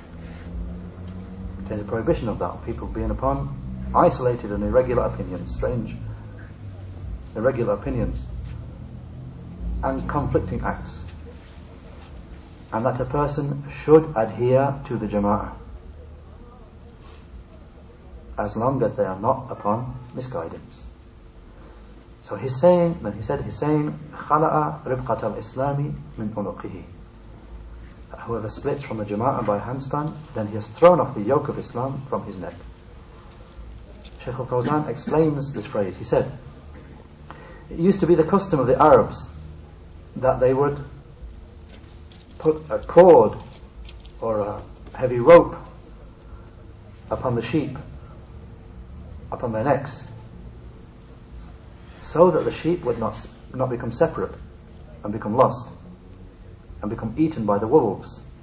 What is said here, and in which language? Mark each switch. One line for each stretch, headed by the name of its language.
English: It contains a prohibition of that, people being upon isolated and irregular opinions, strange, irregular opinions, and conflicting acts. And that a person should adhere to the jama'ah, as long as they are not upon misguidance. So he's saying,
Arabic: خَلَأَ رِبْقَةَ الْإِسْلَامِ مِنْ عُنُقِهِ.
English: Whoever splits from the jama'ah by handspan, then he has thrown off the yoke of Islam from his neck. Shaykh al-Fawzaan explains this phrase. He said, it used to be the custom of the Arabs that they would put a cord or a heavy rope upon the sheep, upon their necks, so that the sheep would not become separate and become lost and become eaten by the wolves.